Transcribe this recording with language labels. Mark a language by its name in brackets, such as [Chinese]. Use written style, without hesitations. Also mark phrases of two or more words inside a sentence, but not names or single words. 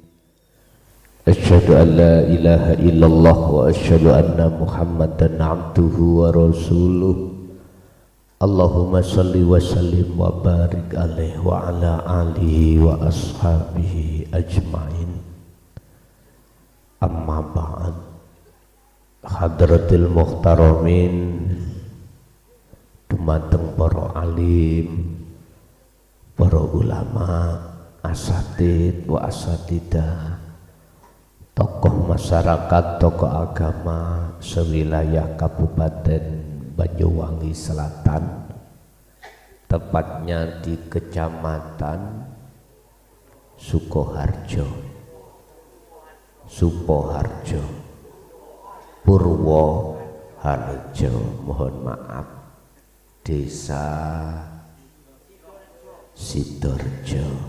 [Arabic] أشهد أن لا إله إلا الله وأشهد أن محمدا عبده ورسوله. اللهم صل وسلم وبارك عليه وعلى آله وأصحابه أجمعين. أما بعد. حضرات المحترمين, [Javanese] dumateng para alim, para [Arabic] علماء، أساتيذ وأساتذة, tokoh [Indonesian] masyarakat, tokoh agama sewilayah Kabupaten Banyuwangi Selatan, tepatnya di Kecamatan Sukoharjo, Purwoharjo, mohon maaf, Desa Sidorjo.